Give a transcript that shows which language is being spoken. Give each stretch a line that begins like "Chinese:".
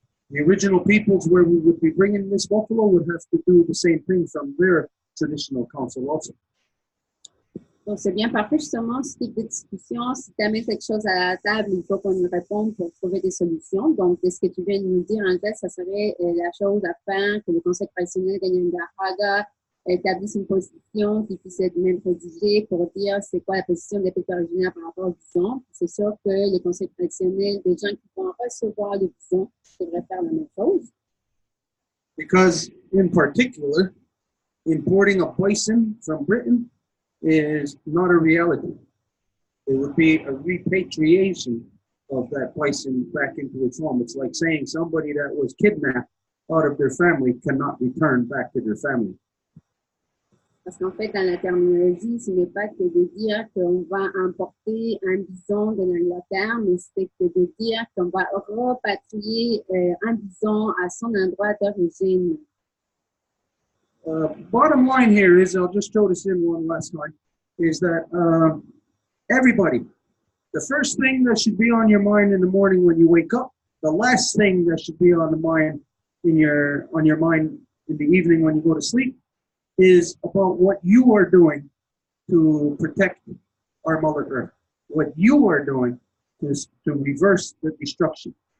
English: The original peoples where we would be bringing this buffalo would have to do the same thing from their traditional council also.
French: Donc, c'est bien parfait, justement, ce type de discussion. Si tu amènes quelque chose à la table, il faut qu'on y réponde pour trouver des solutions. Donc, ce que tu viens de nous dire, en fait, ça serait la chose à faire que le Conseil traditionnel Ganyangahaga établisse une position qui puisse être même rédigée pour dire c'est quoi la position des peuples originaires par rapport au bison. C'est sûr que les conseils traditionnels, des gens qui vont recevoir le bison, devraient faire la même chose.
English: Because, in particular, importing a bison from Britain is not a reality. It would be a repatriation of that bison back into its home. It's like saying somebody that was kidnapped out of their family cannot return back to their family.
French: Parce qu'en fait, dans la terminologie, ce n'est pas que de dire qu'on va importer un bison de l'Angleterre, mais c'est que de dire qu'on va repatrier un bison à son endroit d'origine.
English: Bottom line here is, I'll just throw this in one last time, is that everybody, the first thing that should be on your mind in the morning when you wake up, the last thing that should be on the mind on your mind in the evening when you go to sleep, is about what you are doing to protect our Mother Earth, what you are doing to reverse the destruction.